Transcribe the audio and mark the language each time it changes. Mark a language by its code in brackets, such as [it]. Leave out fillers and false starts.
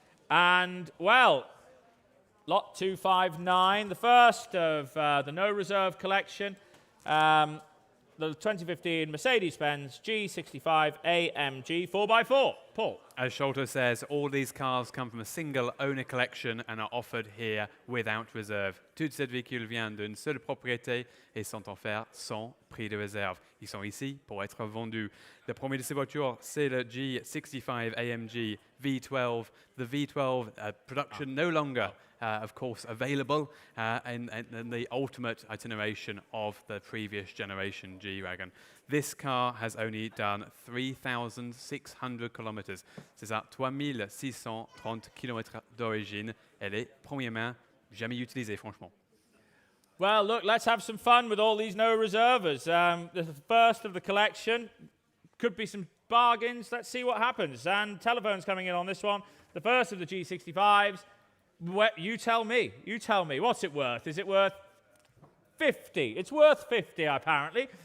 [en] And, well, lot 259, the first of the no reserve collection, the 2015 Mercedes-Benz G65 Amg 4x4. Paul. As Sholto says, all these cars come from a single owner collection and are offered here without reserve. [fr] Toute cette véhicule vient d'une seule propriété et sont offerts sans prix de réserve. Ils sont ici pour être vendus. Le premier de ces voitures, c'est le G65 Amg V12. [en] The V12 production no longer, of course, available in the ultimate iteration of the previous generation G-Wagon. This car has only done 3,600 kilometers. [fr] C'est ça, 3630 km d'origine. Elle est première main, jamais utilisée, franchement. [en] Well, look, let's have some fun with all these no reservers. The first of the collection. Could be some bargains. Let's see what happens. And telephones coming in on this one. The first of the G65s. You tell me. You tell me. What's it worth? Is it worth 50? It's worth 50, apparently.